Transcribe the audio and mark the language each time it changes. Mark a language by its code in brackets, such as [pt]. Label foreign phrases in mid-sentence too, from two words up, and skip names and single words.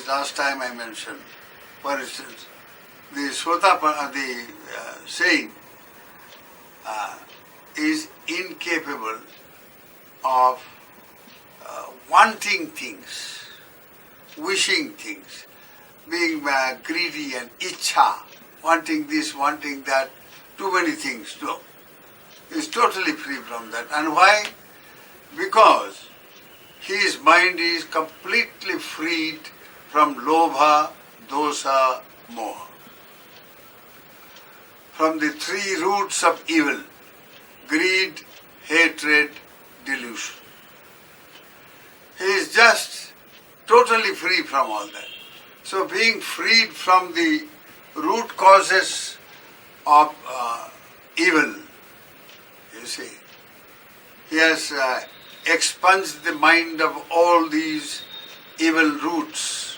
[en] Last time I mentioned, for instance, the Sotapanna, the saint, is incapable of wanting things, wishing things, being greedy and ichha, wanting this, wanting that, too many things. No. He is totally free from that. And why? Because his mind is completely freed from [pi] lobha, dosa, moha. [en] From the three roots of evil: greed, hatred, delusion. He is just totally free from all that. So being freed from the root causes of evil, you see, he has expunged the mind of all these evil roots.